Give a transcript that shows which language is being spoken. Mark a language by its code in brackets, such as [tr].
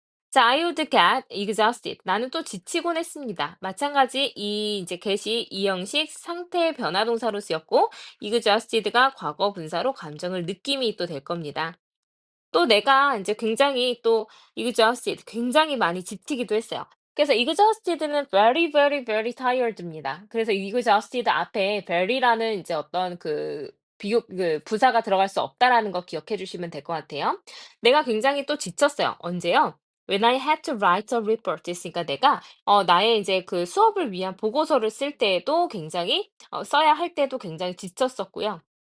[en] 자, I would get exhausted. [ko] 나는 또 지치곤 했습니다. 마찬가지 이 이제 get이 이형식 상태 변화 동사로 쓰였고 exhausted가 과거 분사로 감정을 느낌이 또 될 겁니다. 또 내가 인제 굉장히 또 exhausted 굉장히 많이 지치기도 했어요. 그래서 exhausted는 [en] very, very, very tired [ko] 입니다. 그래서 exhausted 앞에 very라는 인제 어떤 부사가 들어갈 수 없다라는 거 기억해 주시면 될 것 같아요. 내가 굉장히 또 지쳤어요. 언제요? [en] When I had to write a report [ko] 했으니까 내가 나의 이제 그 수업을 위한 보고서를 쓸 때에도 굉장히 써야 할 때도 굉장히 지쳤었고요.